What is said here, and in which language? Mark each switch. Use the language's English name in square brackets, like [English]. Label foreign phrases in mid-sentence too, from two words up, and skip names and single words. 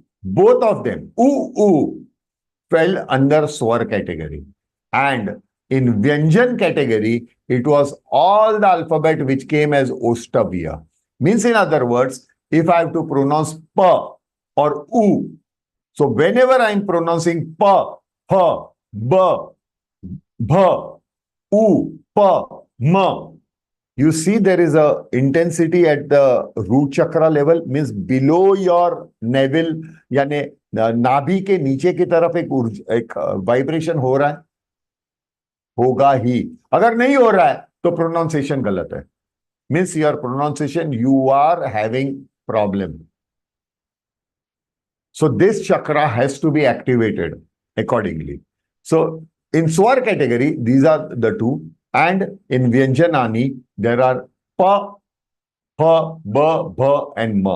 [English] Both of them, oo, oo, fell under swar category. And in Vyanjan category, it was all the alphabet which came as Ostavya. Means in other words, if I have to pronounce pa or u, so whenever I am pronouncing pa, ha, ba, bha, u, pa, ma, you see there is a intensity at the root chakra level, means below your navel, [Hindi] यानी नाभि के नीचे की तरफ एक वाइब्रेशन हो रहा है, होगा ही. अगर नहीं हो रहा है तो प्रोनाउंसिएशन गलत है. [English] Means your pronunciation, you are having problem. So this chakra has to be activated accordingly. So in swar category, these are the two. And in Vyanjanani, there are pa, pa, ba, bha, and ma.